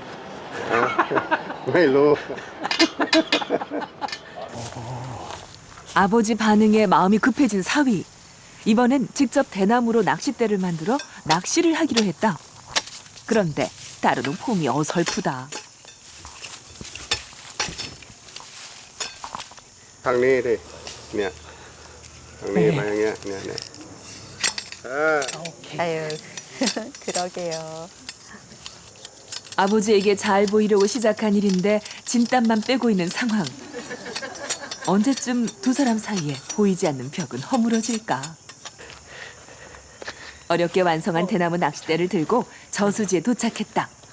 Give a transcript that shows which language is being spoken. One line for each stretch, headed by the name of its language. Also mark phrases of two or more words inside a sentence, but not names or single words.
Thai: ไม่รู้
Korean: 아버지 반응에 마음이 급해진 사위. 이번엔 직접 대나무로 낚싯대를 만들어 낚시를 하기로 했다. 그런데 따르는 폼이 어설프다.
Thai: ทางนี้ดิเนี่ยทางนี้มาอย่างเงี้ยเนี่ย
Korean: 아유, 그러게요. 아버지에게 잘 보이려고 시작한 일인데 진땀만 빼고 있는 상황. 언제쯤 두 사람 사이에 보이지 않는 벽은 허물어질까? 어렵게 완성한 대나무 낚싯대를 들고 저수지에 도착했다.